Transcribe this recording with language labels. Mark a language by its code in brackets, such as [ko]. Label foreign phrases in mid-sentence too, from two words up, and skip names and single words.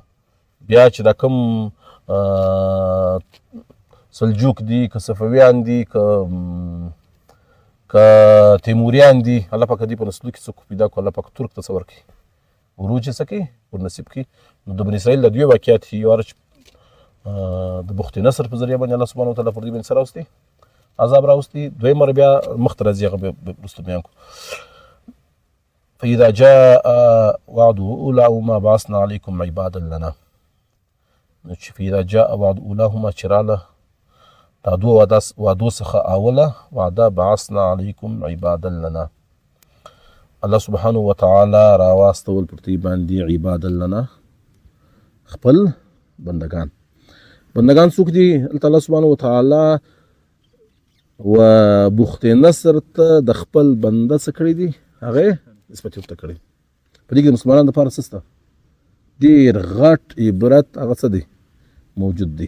[ps] بیا چې دا کوم سلجوق دي که صفویان دي که تیموریان دي الله پاک دې په نسلو کې څه کو پیدا کو. الله پاک ترک ته څه ورکړي عروج یې څه کوي ور نصیب کړي. نو د بني اسرائیل د دوی واقعیت یو وار د بخت نصر په ذریعه باندې [ar] الله سبحانه وتعالی [ps] پر دې باندې سره راوستي عذاب راوستي. دویم مره بیا مخ ته راځي هغه وروسته بیان کو. [ar] فاذا جاء وعد اولاهما بعثنا عليكم عبادا لنا. [ps] نو چې [ar] فاذا جاء وعد اولاهما [ps] چې راله دا دوه وعدو څخه اوله وعده [ar] بعثنا عليكم عبادا لنا الله سبحانه وتعالی [ps] راواستول پر دې باندې [ar] عبادا لنا [ps] خپل بندگان څوک دي؟ [ar] الله سبحانه وتعالی [ps] و بخت نصر ته د خپل بنده څه کړی دي هغه نسبت ورته کړی. په دې کې مسلمانانو لپاره سسته ډېر غټ عبرت هغه څه دی موجود دی.